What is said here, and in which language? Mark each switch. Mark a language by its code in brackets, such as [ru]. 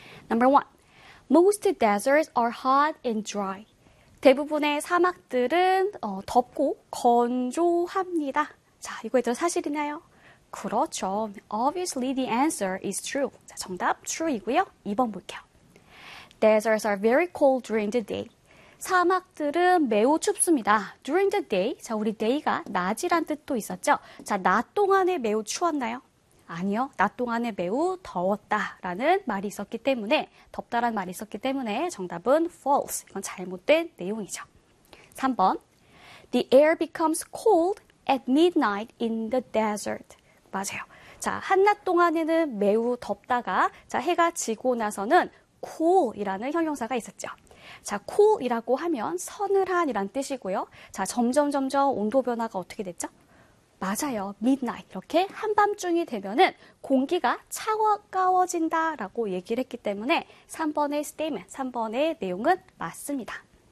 [en] Number one, most deserts are hot and dry. [ko] 대부분의 사막들은 덥고 건조합니다. 자, 이거에 대해서 사실이나요? 그렇죠. [en] Obviously, the answer is true. [ko] 자, 정답 true이고요. 2번 볼게요. [en] Deserts are very cold during the day. [ko] 사막들은 매우 춥습니다. [en] During the day, [ko] 자, 우리 day가 낮이란 뜻도 있었죠. 자, 낮 동안에 매우 추웠나요? 아니요. 낮 동안에 매우 더웠다라는 말이 있었기 때문에, 덥다라는 말이 있었기 때문에 정답은 false. 이건 잘못된 내용이죠. 3번. [en] The air becomes cold at midnight in the desert. [ko] 맞아요. 자, 한낮 동안에는 매우 덥다가, 자, 해가 지고 나서는 cool이라는 형용사가 있었죠. 자, cool이라고 하면 서늘한이란 뜻이고요. 자, 점점 온도 변화가 어떻게 됐죠? 맞아요. midnight. 이렇게 한밤중이 되면은 공기가 차가워진다라고 얘기를 했기 때문에 3번의 statement, 3번의 내용은 맞습니다.